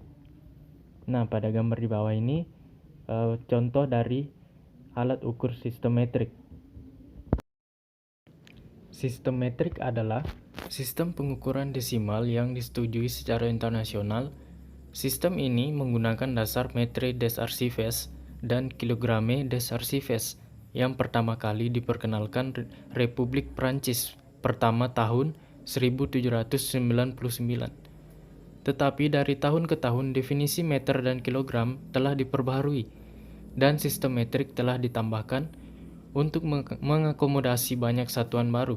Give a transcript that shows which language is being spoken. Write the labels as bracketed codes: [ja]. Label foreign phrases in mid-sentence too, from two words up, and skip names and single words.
[id] Nah, pada gambar di bawah ini contoh dari alat ukur sistem metrik. Sistem metrik adalah sistem pengukuran desimal yang disetujui secara internasional. Sistem ini menggunakan dasar [fr] metre des archives [id] dan [fr] kilogramme des archives [id] yang pertama kali diperkenalkan Republik Prancis pertama tahun 1799. Tetapi dari tahun ke tahun definisi meter dan kilogram telah diperbaharui dan sistem metrik telah ditambahkan untuk mengakomodasi banyak satuan baru.